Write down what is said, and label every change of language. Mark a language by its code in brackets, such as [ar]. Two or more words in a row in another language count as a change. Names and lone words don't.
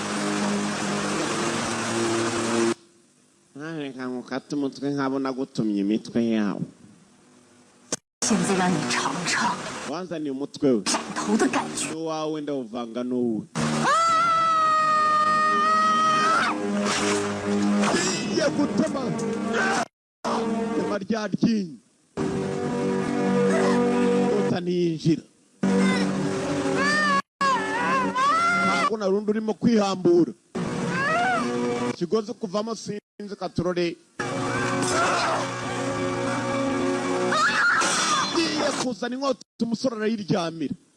[rw] ntareka ngukate umutwe nkabona gutumye imitwe yawe [zh] 现在让你尝尝 [rw] wanzaniye umutwe we [zh] 斩头的感觉。 [rw] n'uwawe ndawuvanga n'uwe igiye gutema tema rya ryinyo inkota ntiyinjira ntabwo na rundi urimo kwihambura ikigozi kuvamo sinzi katurore igiye kuzana inkota umusore arayiryamira